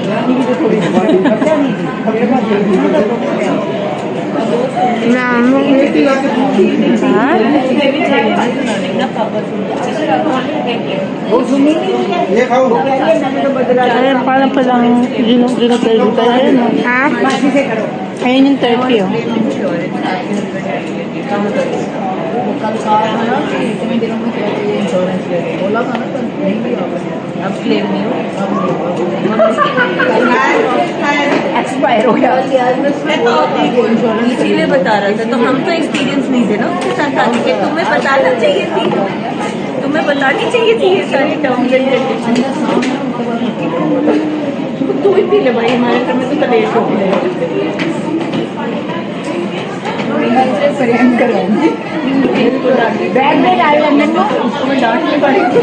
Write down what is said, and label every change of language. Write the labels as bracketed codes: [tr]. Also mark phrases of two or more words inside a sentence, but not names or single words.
[tl] Ha? Ayan, parang palang ginutay tayo. Ayan, oh. Ha? Ayan yung turkey, oh. [hi] एक्सपायर हो गया इसीलिए बता रहा था तो हम तो एक्सपीरियंस नहीं थे ना उसके साथ आने के तुम्हें बताना चाहिए थी तुम्हें बतानी चाहिए थी ये सारी [en] terms and conditions [hi] तू ही पी ले भाई हमारे घर में तो लेट हो गया बैग में डाल लेने को उसको डांट नहीं पड़ेगी